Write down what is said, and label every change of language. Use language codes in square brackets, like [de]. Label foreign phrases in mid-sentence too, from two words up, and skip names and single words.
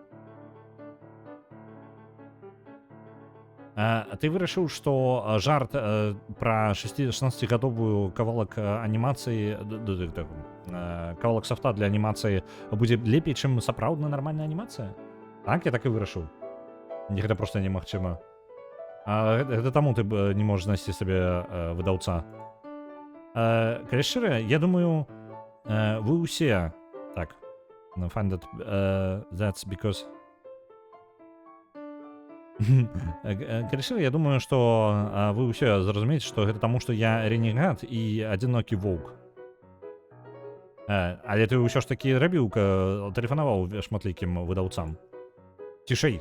[be] Ты вырашыў, што жарт пра 16-гадовую кавалак анімацыі, кавалак софта для анімацыі будзе лепей, чым сапраўдная нармальная анімацыя? Так, я так і вырашыў. Гэта проста немагчыма. Гэта таму ты не можаш знайсці сабе выдаўца. Калі шчыра, я думаю, вы ўсе... Так, [en] find that that's because... [be] Калі шчыра, я думаю, што вы ўсе зразумееце, што гэта таму, што я ренегат і адзінокі воўк. Але ты ўсё ж такі рабіў, тэлефанаваў шматлікім выдаўцам. Цішэй.